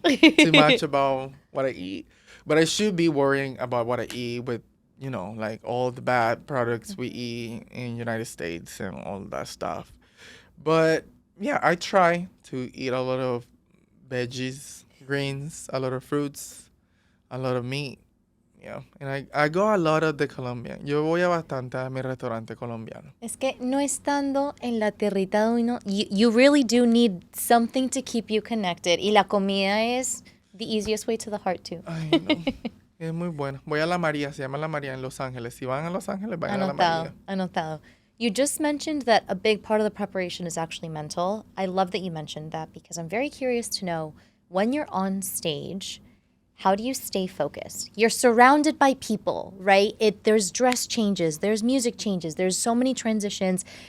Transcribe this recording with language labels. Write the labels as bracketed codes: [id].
[en] too much about what I eat. But I should be worrying about what I eat with, like all the bad products we eat in United States and all that stuff. But yeah, I try to eat a lot of veggies, greens, a lot of fruits, a lot of meat. Yeah, and I go a lot of the Colombian. [es] Yo voy a bastante a mi restaurante colombiano. [en] Es que no estando en la tierrita de uno, you really do need something to keep you connected. Y la comida es the easiest way to the heart too. [es] Ay, no. Es muy bueno. Voy a La María, se llama La María en Los Ángeles. Si van a Los Ángeles, vayan a La Anotado, María. anotado. [en] You just mentioned that a big part of the preparation is actually mental. I love that you mentioned that because I'm very curious to know when you're on stage, how do you stay focused? You're surrounded by people, right? There's dress changes, there's music changes, there's so many transitions.